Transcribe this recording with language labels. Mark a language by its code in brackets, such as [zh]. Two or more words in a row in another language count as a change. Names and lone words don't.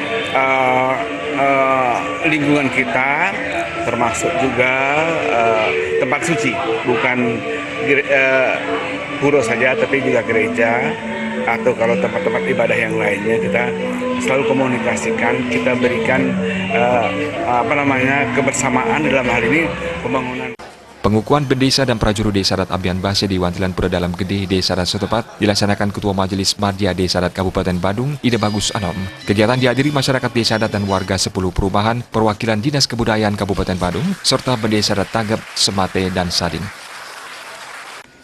[id] lingkungan kita, termasuk juga tempat suci, bukan pura saja tapi juga gereja, atau kalau tempat-tempat ibadah yang lainnya kita selalu komunikasikan, kita berikan kebersamaan dalam hal ini pembangunan. Pengukuhan Bendesa dan prajuru Desa Adat Abian Base di Wantilan Pura Dalam Gede Desa Adat setempat dilaksanakan Ketua Majelis Madya Desa Adat Kabupaten Badung, Ide Bagus Anom. Kegiatan dihadiri masyarakat Desa Adat dan warga 10 perumahan, perwakilan Dinas Kebudayaan Kabupaten Badung, serta Bendesa Adat Tanggep, Semate, dan Sading.